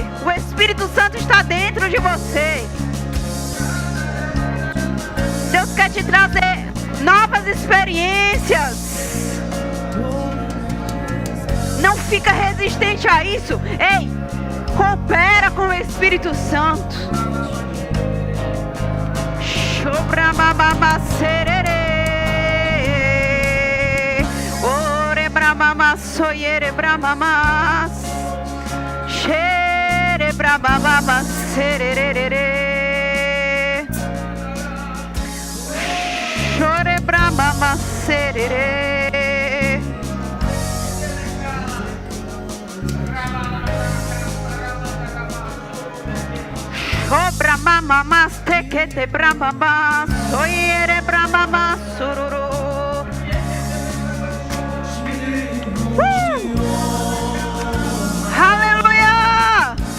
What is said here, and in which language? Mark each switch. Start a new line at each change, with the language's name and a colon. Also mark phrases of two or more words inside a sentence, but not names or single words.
Portuguese: O Espírito Santo está dentro de você. Deus quer te trazer novas experiências. Não fica resistente a isso. Ei, coopera com o Espírito Santo. Shobramamama serere. Ore bramama soyere bramamas. Shere bramamama serere. Shore bramama serere. Oh brahma mama stekete brahma ma soyere brahma ma sururu. Hallelujah.